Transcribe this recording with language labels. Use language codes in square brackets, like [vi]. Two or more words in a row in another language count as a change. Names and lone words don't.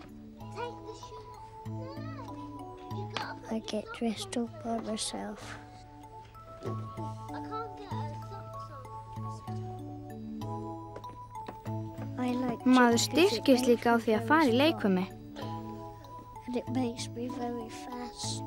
[en] I get dressed up by myself. I can't get a socks on. I like [is] Maður [en] jumping, [is] styrkist líka á því að fara í leikfimi. [en] and it makes me very fast.